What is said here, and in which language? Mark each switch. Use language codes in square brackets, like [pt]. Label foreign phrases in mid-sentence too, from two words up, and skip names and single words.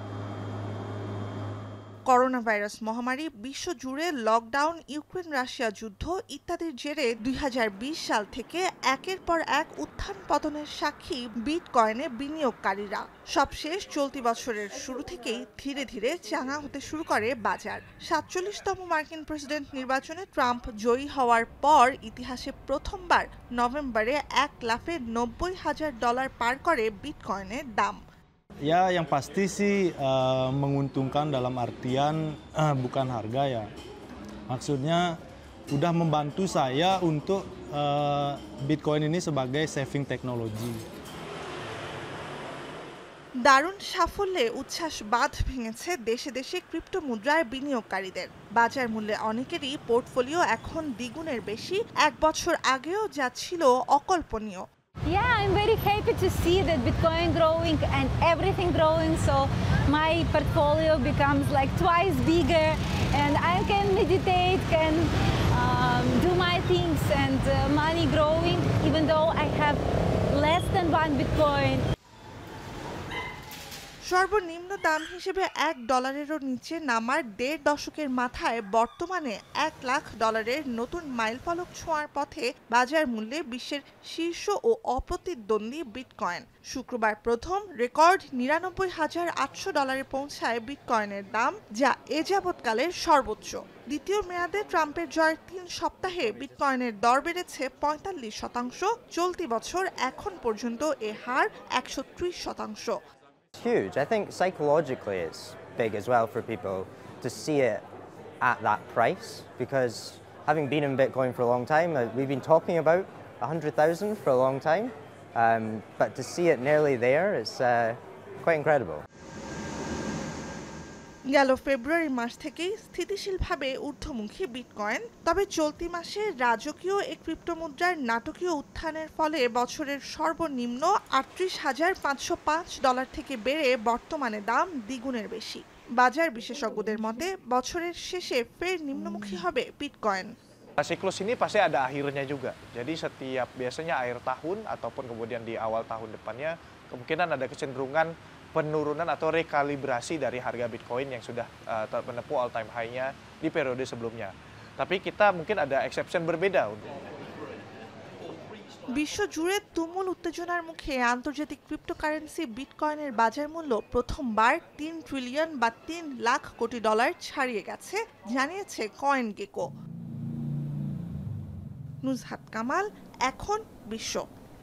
[bn] করোনা ভাইরাস মহামারী, বিশ্বজুড়ে লকডাউন, ইউক্রেন রাশিয়া যুদ্ধ ইত্যাদির জেরে ২০২০ সাল থেকে একের পর এক উত্থান পতনের সাক্ষী বিটকয়েনে বিনিয়োগকারীরা। সবশেষ চলতি বছরের শুরু থেকেই ধীরে ধীরে চাঙা হতে শুরু করে বাজার। ৪৭তম মার্কিন প্রেসিডেন্ট নির্বাচনে ট্রাম্প জয়ী হওয়ার পর ইতিহাসে প্রথমবার নভেম্বরে ১ লাফে $৯০,০০০ পার করে বিটকয়েনের দাম। [id] Ya, yang pasti sih menguntungkan dalam artian bukan harga ya. Maksudnya udah membantu saya untuk Bitcoin ini sebagai [en] saving technology. [bn] দারুণ সাফল্যে উচ্ছ্বাস বাঁধ ভেঙেছে দেশে দেশে ক্রিপ্টো মুদ্রায় বিনিয়োগকারীদের। বাজার মূল্যে অনেকেরই পোর্টফোলিও এখন দ্বিগুণের বেশি, এক বছর আগেও যা ছিল অকল্পনীয়। [en] Yeah, I'm very happy to see that Bitcoin growing and everything growing, so my portfolio becomes like twice bigger and I can meditate, can do my things and money growing even though I have less than one Bitcoin. [bn] সর্বনিম্ন দাম হিসেবে $1-এরও নিচে নামার ১.৫ দশকের মাথায় বর্তমানে $1 লাখ নতুন মাইলফলক ছোঁয়ার পথে বাজার মূল্যে বিশ্বের শীর্ষ ও অপ্রতিদ্বন্দ্বী বিটকয়েন। শুক্রবার প্রথম রেকর্ড $৯৯,৮০০ পৌঁছায় বিটকয়েনের দাম, যা এ যাবৎকালের সর্বোচ্চ। দ্বিতীয় মেয়াদে ট্রাম্পের জয়ের ৩ সপ্তাহে বিটকয়েনের দর বেড়েছে ৪৫%। চলতি বছর এখন পর্যন্ত এ হার ১৩০%। [en] Huge. I think psychologically it's big as well for people to see it at that price, because having been in Bitcoin for a long time, we've been talking about 100,000 for a long time, but to see it nearly there is quite incredible. [bn] গেল ফেব্রুয়ারি মাস থেকেই স্থিতিশীলভাবে ঊর্ধ্বমুখী বিটকয়েন। তবে চলতি মাসে রাজকীয় এই ক্রিপ্টোমুদ্রার নাটকীয় উত্থানের ফলে বছরের সর্বনিম্ন $৩৮,৫০৫ থেকে বেড়ে বর্তমানে দাম দ্বিগুণের বেশি। বাজার বিশেষজ্ঞদের মতে বছরের শেষে ফের নিম্নমুখী হবে বিটকয়েন। [id] Siklus ini pasti ada akhirnya juga. Jadi setiap biasanya akhir tahun ataupun kemudian di awal tahun depannya kemungkinan ada kecenderungan penurunan atau rekalibrasi dari harga Bitcoin yang sudah menempuh [en] all time high- [id] nya di periode sebelumnya. Tapi kita mungkin ada exception berbeda untuk [bn] বিশ্বজুড়ে তুমুল উত্তেজনার মুখে আন্তর্জাতিক ক্রিপ্টোকারেন্সি বিটকয়েনের বাজার মূল্য প্রথমবার ৩ ট্রিলিয়ন বা $৩ লাখ কোটি ছাড়িয়ে গেছে, জানিয়েছে কয়েনগেকো। নুজহাত কামাল, এখন বিশ্ব।